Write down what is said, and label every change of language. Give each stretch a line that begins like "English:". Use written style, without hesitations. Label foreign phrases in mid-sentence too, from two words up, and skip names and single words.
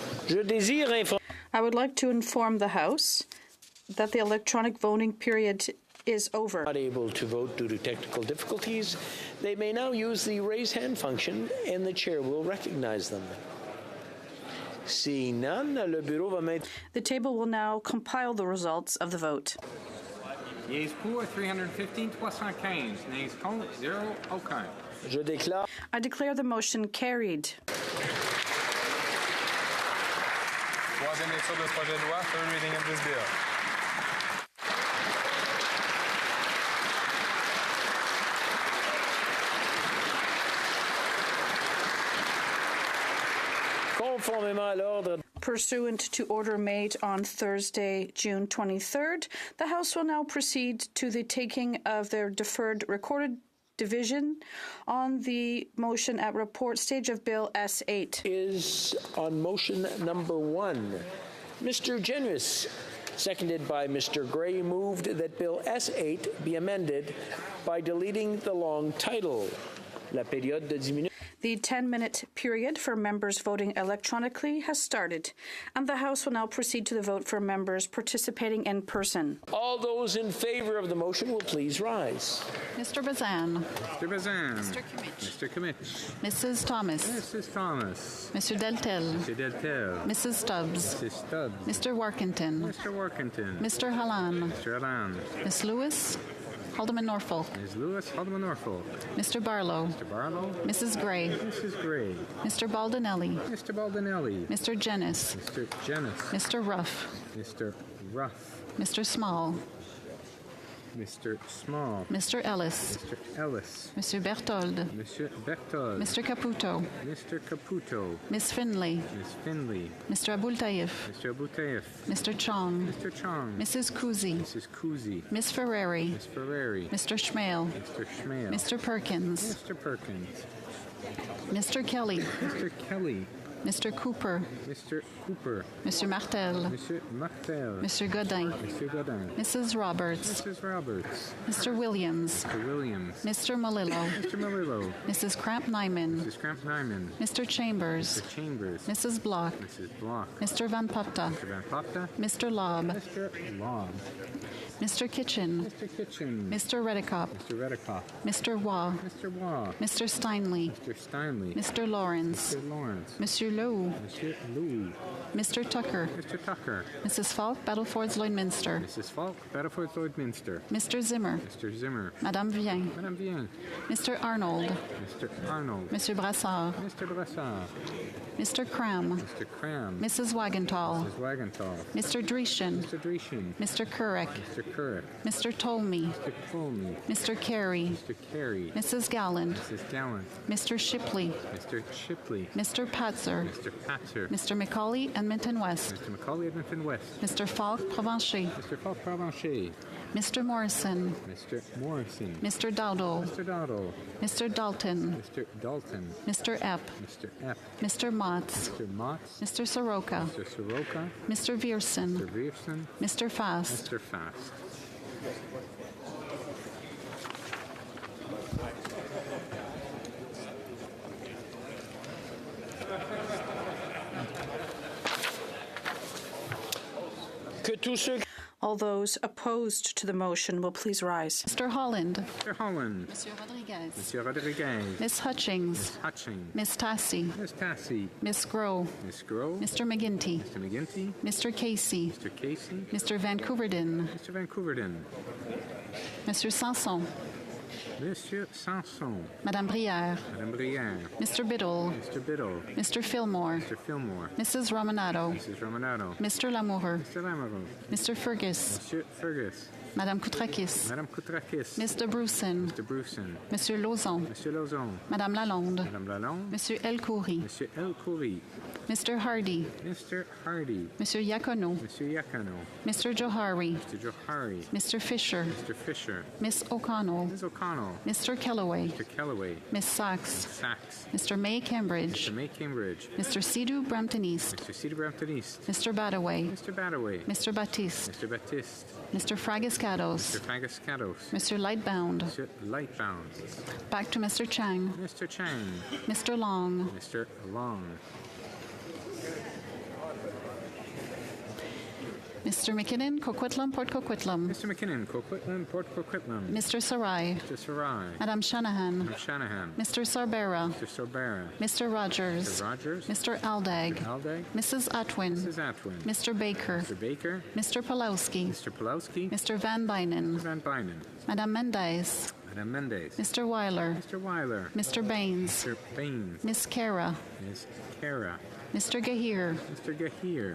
English: I would like to inform the House that the electronic voting period is over. Not able to vote due to technical difficulties, they may now use the raise hand function and the chair will recognize them. Seeing none,
French: le bureau va mettre.
English: The table will now compile the results of the vote. Yeas pour 315, 315.
French: Nays contre, 0, aucun. Je déclare.
English: I declare the motion carried.
French: Troisième lecture de ce projet de loi,
English: third reading of this bill.
French: Conformément à l'ordre.
English: Pursuant to order made on Thursday, June 23rd, the House will now proceed to the taking of their deferred recorded division on the motion at report stage of Bill S8. Is on motion number 1. Mr. Generous, seconded by Mr. Gray, moved that Bill S8 be amended by deleting the long title.
French: La période de 10 minutes.
English: The 10-minute period for members voting electronically has started, and the House will now proceed to the vote for members participating in person. All those in favor of the motion will please rise. Mr. Bazan. Mr. Bazan. Mr. Kimmich. Mr. Kimmich. Mrs. Thomas. Mrs. Thomas. Mr. Deltel. Mr. Deltel. Mrs. Stubbs. Mrs. Stubbs. Mr. Workington. Mr. Workington. Mr. Halan. Mr. Alan. Ms. Lewis. Alderman Norfolk. Ms. Lewis, Alderman Norfolk. Mr. Barlow. Mr. Barlow. Mrs. Gray. Mrs. Gray. Mr. Baldinelli. Mr. Baldinelli. Mr. Jennis. Mr. Jennis. Mr. Ruff. Mr. Ruff. Mr. Small. Mr. Small. Mr. Ellis. Mr. Ellis. Mr. Berthold. Mr. Berthold. Mr. Caputo. Mr. Caputo. Ms. Finley. Ms. Finley. Mr. Abultaif. Mr. Abutaif. Mr. Chong. Mr. Chong. Mrs. Kuzi. Mrs. Kuzi. Ms. Ferrari. Ms. Ferrari. Mr. Schmale. Mr. Schmale. Mr. Perkins. Mr. Perkins. Mr. Kelly. Mr. Kelly. Mr. Cooper. Mr. Cooper. Mr. Martel. Mr. Martel. Mr. Godin. Mr. Godin. Mrs. Roberts. Mrs. Roberts. Mr. Williams. Mr. Williams. Mr. Malillo. Mr. Malillo. Mrs. Kramp-Nyman. Mrs. Kramp-Nyman. Mr. Chambers. Mr. Chambers. Mrs. Block. Mrs. Block. Mr. Van Popta. Mr. Van Popta. Mr. Lobb. Mr. Lobb. Mr. Kitchen. Mr. Kitchen. Mr. Redekop. Mr. Redekop. Mr. Waugh. Mr. Waugh. Mr. Steinley. Mr. Steinley. Mr. Lawrence. Mr. Lawrence. Monsieur Lowe. Mr. Louis. Mr. Tucker. Mr. Tucker. Mrs. Falk, Battlefords Lloydminster. Mrs. Falk, Battlefords Lloydminster. Mr. Zimmer. Mr. Zimmer. Madame Vien. Madame Vien. Mr. Arnold. Mr. Arnold. Monsieur Brassard. Mr. Brassard. Mr. Cram. Mr. Cram. Mrs. Wagenthal. Mrs. Wagenthal. Mr. Dreeshen. Mr. Dreeshen. Mr. Kurek. Mr. Kurek. Mr. Tolmie. Mr. Colney. Mr. Carey. Mr. Carey. Mrs. Gallant. Mrs. Gallant. Mr. Shipley. Mr. Shipley. Mr. Patzer. Mr. Patzer. Mr. McCauley, Edmonton West. Mr. McCauley, Edmonton West. Mr. Falk, Provencher. Mr. Falk, Provencher. Mr. Morrison. Mr. Morrison. Mr. Dowdle. Mr. Dowdle. Mr. Dalton. Mr. Dalton. Mr. Epp. Mr. Epp. Mr. Motz. Mr. Motz. Mr. Soroka. Mr. Soroka. Mr. Viersen. Mr. Viersen. Mr. Fast. Mr. Fast. All those opposed to the motion will please rise. Mr. Holland. Mr. Holland. Monsieur Rodriguez. Monsieur Rodriguez. Miss Hutchings. Miss Hutchings. Miss Tassie. Miss Tassie. Miss Groh. Miss Groh. Mr. McGinty. Mr. McGinty. Mr. Casey. Mr. Casey. Mr. Vancouverdin. Mr. Vancouverdin. Monsieur Sanson. Monsieur Sanson. Madame Brière. Madame Brière. Mr. Biddle. Mr. Biddle. Mr. Fillmore. Mr. Fillmore. Mrs. Romanado. Mrs. Romanado. Mr. Lamoureux. Mr. Lamoureux. Mr. Fergus. Monsieur Fergus. Madame Koutrakis. Madame Koutrakis. Mr. Bruson. Mr. Bruson. Monsieur Lauzon. Monsieur Lauzon. Madame Lalonde. Madame Lalonde. Monsieur Elkoury. Monsieur Elkoury. Mr. Hardy. Mr. Hardy. Monsieur Yacono. Monsieur Yacono. Mr. Johari. Mr. Johari. Mr. Fisher. Mr. Fisher. Miss O'Connell. Ms. O'Connell. Mr. Kellaway. Mr. Kellaway. Miss Sachs. Sachs. Mr. May Cambridge. Mr. May Cambridge. Mr. Sidhu Brampton East. Mr. Cedar Brampton East. Mr. Badaway. Mr. Badaway. Mr. Baptiste. Mr. Baptiste. Mr. Fragiscados. Mr. Fagascados. Mr. Lightbound. Mr. Lightbound. Back to Mr. Chang. Mr. Chang. Mr. Long. Mr. Long. Mr. McKinnon, Coquitlam, Port Coquitlam. Mr. McKinnon, Coquitlam, Port Coquitlam. Mr. Sarai. Mr. Sarai. Madam Shanahan. Madam Shanahan. Mr. Sorbera. Mr. Sorbera. Mr. Rogers. Mr. Rogers. Mr. Aldag. Mr. Aldag. Mrs. Atwin. Mrs. Atwin. Mr. Baker. Mr. Baker. Mr. Pulowski. Mr. Pulowski. Mr. Van Bynen. Mr. Van Bynen. Madam Mendez. Madam Mendez. Mr. Weiler. Mr. Weiler. Mr. Baines. Mr. Baines. Miss Kara. Ms. Kara. Mr. Gahir. Mr. Gahir.